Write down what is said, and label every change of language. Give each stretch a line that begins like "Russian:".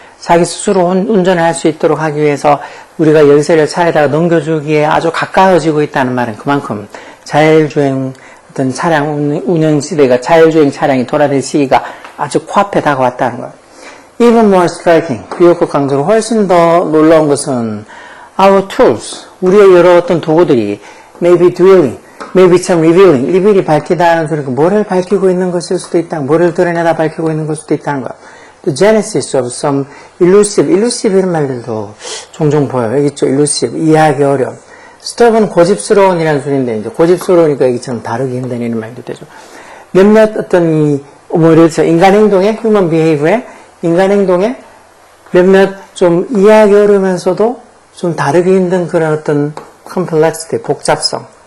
Korean: 자기 스스로 운전을 할 수 있도록 하기 위해서 우리가 열쇠를 차에다가 넘겨주기에 아주 가까워지고 있다는 말은 그만큼 자율주행 어떤 차량 운영 시대가 자율주행 차량이 돌아들 시기가 아주 코앞에 다가왔다는 거예요.
English: Even more striking,
Korean: 비교급 강조로 훨씬 더 놀라운 것은
English: our tools,
Korean: 우리의 여러 어떤 도구들이
English: may be revealing,
Korean: maybe 참 revealing, 리빌이 밝히다는 소리가 뭐를 밝히고 있는 것일 수도 있다, 뭐를 드러내다 밝히고 있는 걸 수도 있다는 거야.
English: The genesis of some elusive
Korean: 이런 말들도 종종 보여요. 여기 있죠, elusive, 이해하기 어려운. stubborn, 고집스러운이라는 소리인데, 이제 고집스러우니까 여기처럼 다루기 힘든 이런 말도 되죠. 몇몇 어떤 예를 들어서 인간 행동에,
English: human behavior
Korean: 에, 인간 행동에 몇몇 좀 이해하기 어려우면서도 좀 다루기 힘든 그런 어떤 complexity, 복잡성.